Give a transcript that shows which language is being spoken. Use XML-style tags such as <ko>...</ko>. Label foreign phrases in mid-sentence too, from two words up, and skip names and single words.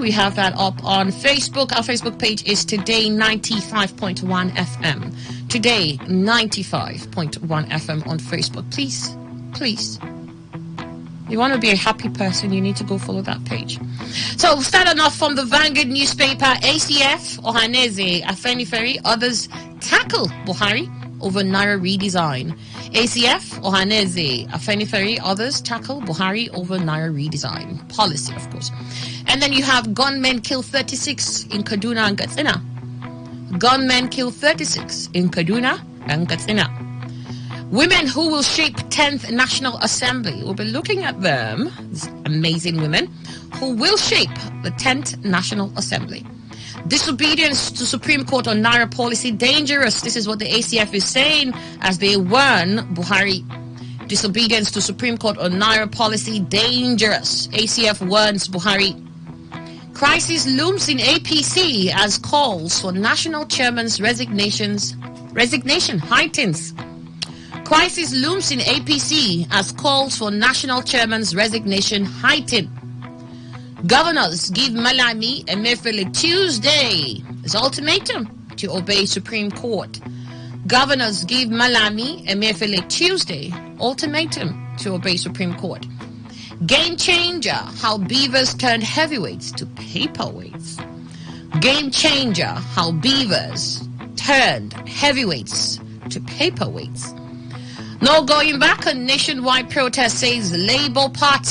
<en>We have that up on Facebook. Our Facebook page is Today95.1 FM. Today 95.1 FM on Facebook. Please. You want to be a happy person, you need to go follow that page. So, starting off from the Vanguard newspaper, ACF, Ohaneze, Afenifere, others tackle Buhari over Naira redesign. ACF, Ohaneze, Afenifere, others tackle Buhari over Naira redesign. Policy, of course. And then you have gunmen kill 36 in Kaduna and Katsina. Gunmen kill 36 in Kaduna and Katsina. Women who will shape 10th National Assembly. We'll be looking at them, these amazing women, who will shape the 10th National Assembly. Disobedience to Supreme Court on Naira policy dangerous. This is what the ACF is saying as they warn Buhari. Disobedience to Supreme Court on Naira policy dangerous. ACF warns Buhari. Crisis looms in APC as calls for national chairman's resignation heightens. Crisis looms in APC as calls for national chairman's resignation heighten. Governors give Malami Emefiele Tuesday as ultimatum to obey Supreme Court. Governors give Malami Emefiele Tuesday ultimatum to obey Supreme Court. Game changer, how beavers turned heavyweights to paperweights. Game changer, how beavers turned heavyweights to paperweights. No going back, a nationwide protest, says Labour Party.</en>